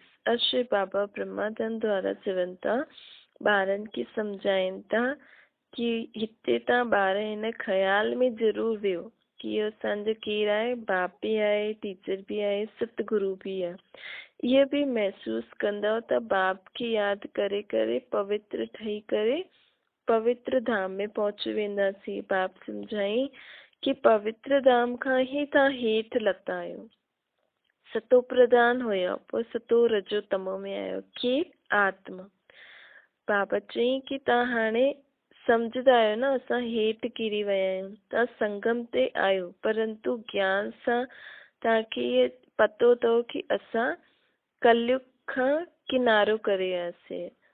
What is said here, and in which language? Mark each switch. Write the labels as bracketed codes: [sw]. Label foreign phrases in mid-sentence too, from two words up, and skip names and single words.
[sd] अॼु श्री बाबा ब्रह्मानंद द्वारा चवनि था, ॿारनि खे सम्झाइनि था कि हिते तव्हां ॿार हिन ख़्याल में ज़रूर वियो कि इहो असांजो केरु आहे, बाप बि आहे, टीचर बि आहे, सतगुरु बि आहे। इहे बि महसूस कंदव त बाप खे यादि करे करे पवित्र ठही करे पवित्र धाम में पहुची वेंदासीं। बाप सम्झाई कि पवित्र धाम खां ही तव्हां हेठि लथा आहियो। सतो प्रधान हुयो, पोइ सतो रजो तमो में आयो, केरु? आत्मा। बाबा चई कि तव्हां हाणे सम्झंदा आहियो न, असां हेठि किरी विया आहियूं। तव्हां संगम ते आहियो, परंतु ज्ञान सां तव्हांखे इहे पतो अथव कि असां कलयुग खां किनारो करे वियासीं।